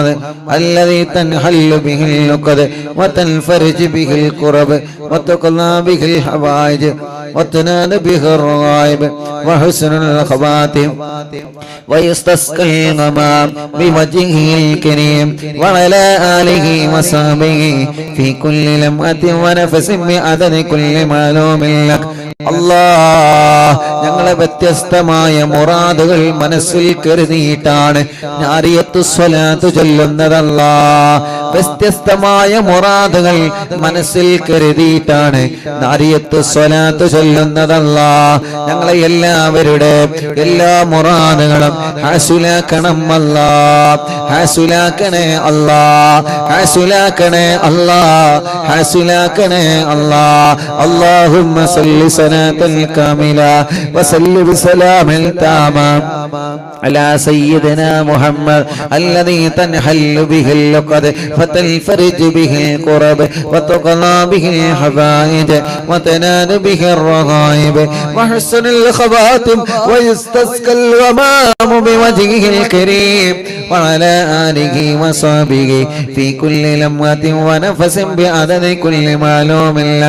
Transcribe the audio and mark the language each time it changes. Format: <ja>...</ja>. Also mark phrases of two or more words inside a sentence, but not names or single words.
<ar>الذي تنحل به العقد وتنفرج به الكرب وتقضى به الحوائج وتنال به الرغائب وحسن الخواتم ويستسقى الغمام بوجهه الكريم وعلى آله وصحبه في كل لمحة ونفس بعدد كل معلوم لك.</ar> <ml>അല്ലാഹ് ഞങ്ങളെ വ്യത്യസ്തമായ മുറാദുകൾ മനസ്സിൽ കരുതിയിട്ടാണ് നാരിയത്തു സ്വലാത്ത് ചൊല്ലുന്നതല്ലാഹ്. വ്യത്യസ്തമായ മുറാദുകൾ മനസ്സിൽ കരുതിയിട്ടാണ് നാരിയത്ത് സ്വലാത്ത് ചൊല്ലുന്നതല്ലാ. ഞങ്ങളെ എല്ലാവരുടെ എല്ലാ മുറാദുകളും ഹാസുലാക്കണം അല്ലാ, ഹാസുലാക്കണേ അല്ലാ, ഹാസുലാക്കണേ അല്ലാ, ഹാസുലാക്കണേ അല്ലാ.</ml> <ar>اللهم صل صلاة كاملة وسلم بسلام تاما على سيدنا محمد الذي تنحل به اللقد فتنفرج به الكرب وتقضى به الحوائج وتنال به الرغائب وحسن الخواتم ويستسقى الغمام بوجهه الكريم وعلى آله وصحبه في كل لمحة ونفس بعدد كل معلوم لك.</ar>